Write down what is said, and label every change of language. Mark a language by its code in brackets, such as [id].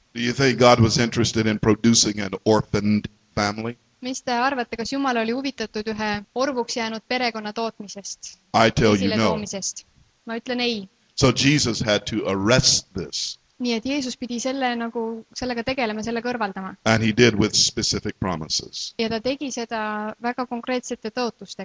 [en] Do you think God was interested in producing an orphaned family? [et] Mis te arvate, kas Jumal oli huvitatud ühe orvuks jäänud perekonna tootmisest, [en] I tell you [et] esile [en] no. [et] toomisest? Ma ütlen ei. [en] So Jesus had to arrest this, [et] Nii et Jeesus pidi sellega tegelema, selle kõrvaldama. [en] and he did with specific promises. [et] Ja ta tegi seda väga konkreetsete tõotustega.